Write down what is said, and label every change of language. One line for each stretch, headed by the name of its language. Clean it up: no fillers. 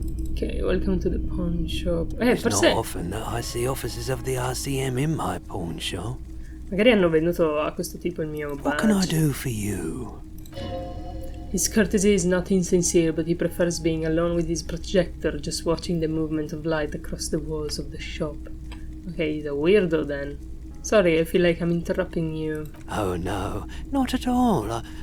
English: Ok, welcome to the pawn shop.
Italian: Forse...
English: often that I see officers of the RCM in my pawn shop.
Italian: Magari hanno venduto a questo tipo il mio badge.
English: What can I do for you? His courtesy is not insincere, but he prefers being alone with his projector, just watching the movement of light across the walls of the shop. Okay, he's a weirdo then. Sorry, I feel like I'm interrupting you. Oh no, not at all.